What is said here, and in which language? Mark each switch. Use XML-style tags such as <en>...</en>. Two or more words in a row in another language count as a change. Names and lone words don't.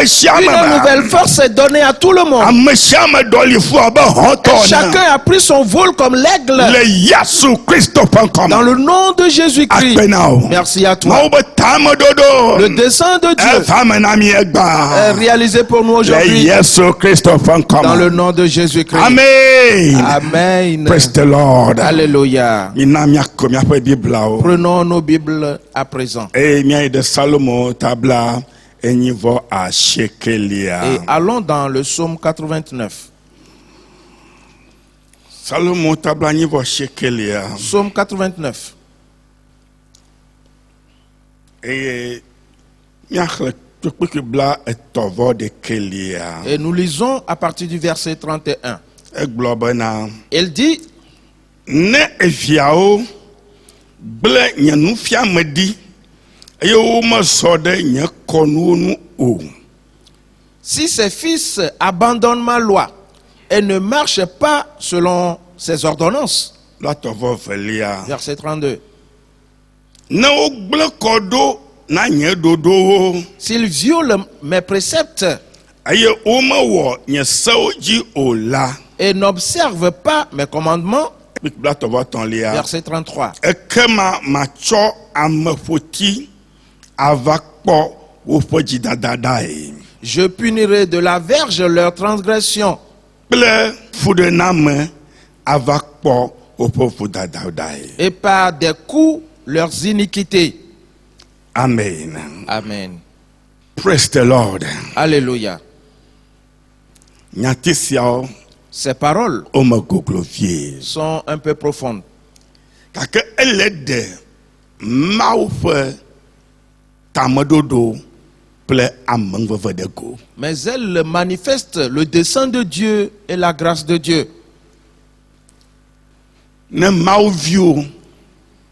<fr>Une nouvelle force est donnée à tout le monde. Et chacun a pris son vol comme l'aigle. Dans le nom de Jésus-Christ. Merci à toi. Le dessein de Dieu est réalisé pour nous aujourd'hui. Dans le nom de Jésus-Christ. Amen. Amen.</fr> <en>Praise the Lord.</en> <fr>Alléluia. Prenons nos Bibles à présent. Et allons dans le psaume 89. Psaume 89. Et nous lisons à partir du verset 31. Il dit:</fr> <ee>ne eviao ble nyanu fiamedi ayo ma sode nya konu o.</ee> <fr>Si ses fils abandonnent ma loi et ne marchent pas selon ses ordonnances. Verset 32. S'ils violent mes préceptes et n'observent pas mes commandements. Verset 33. Je punirai de la verge leur transgression et par des coups leurs iniquités. Amen. Amen.</fr> <en>Praise the Lord.</en> <fr>Alléluia. Ces paroles sont un peu profondes. Mais elles manifestent le dessein de Dieu et la grâce de Dieu.</fr>